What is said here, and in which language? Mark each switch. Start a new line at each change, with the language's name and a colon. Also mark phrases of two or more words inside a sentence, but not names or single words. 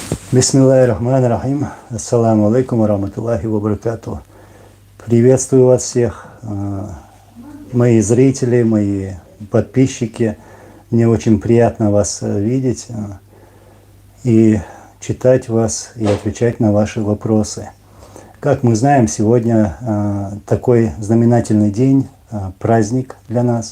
Arabic: بسم الله الرحمن الرحيم. السلام عليكم ورحمة الله وبركاته.
Russian: Приветствую вас всех, мои зрители, мои подписчики. Мне очень приятно вас видеть и читать вас, и отвечать на ваши вопросы. Как мы знаем, сегодня такой знаменательный день, праздник для нас.